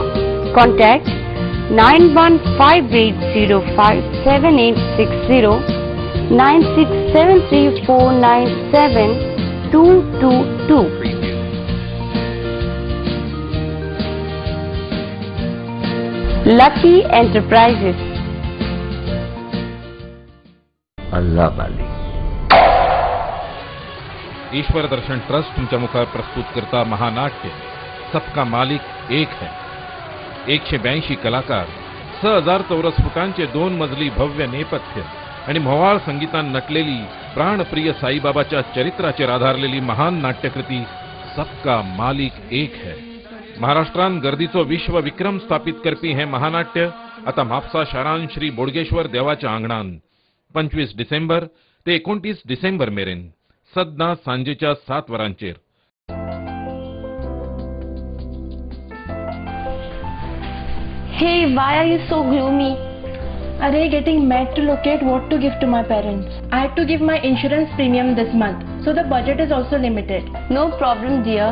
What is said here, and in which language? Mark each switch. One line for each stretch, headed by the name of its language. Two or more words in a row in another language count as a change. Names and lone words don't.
English: Contact 9158057860, 9673497222. Lucky Enterprises.
Hindi: अल्लाह वाली
Konkani: ईश्वर दर्शन ट्रस्ट तुमच्या मुखार प्रस्तुत करता महानाट्य सबका मालिक एक है. 182 कलाकार, 6000 चौरस फुटांचे 2 मजली भव्य नेपथ्य आणि म्होवाळ संगीतान नटलेली प्राणप्रिय साईबाबाच्या चरित्राचेर आधारलेली महान नाट्यकृती सबका मालिक एक है. महाराष्ट्रान गर्दीचो विश्व विक्रम स्थापित करपी हे महानाट्य आता म्हापसा शारान श्री बोडगेश्वर देवाच्या आंगणान 25 डिसेंबर ते 29 डिसेंबर मेरेन सद्दां सांजेच्या 7 वरांचेर.
English: Hey, why are you so gloomy? Array, getting mad to locate what to give to my parents. I had to give my insurance premium this month, so the budget is also limited. No problem, dear.